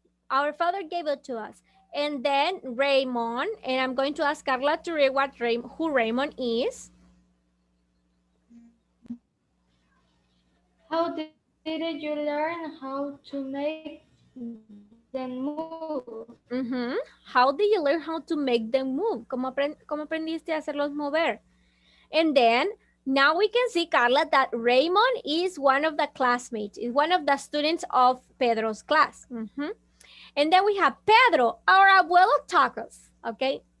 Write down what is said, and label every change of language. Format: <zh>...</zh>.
<en>Our father gave it to us. And then Raymond, and I'm going to ask Carla to read who Raymond is. How did you learn how to make them move? How did you learn how to make them move?</en> <es>¿Cómo aprendiste a hacerlos mover?</es> <en>And then now we can see, Carla, that Raymond is one of the classmates, is one of the students of Pedro's class. And then we have Pedro, our abuelo taught us, okay?</en>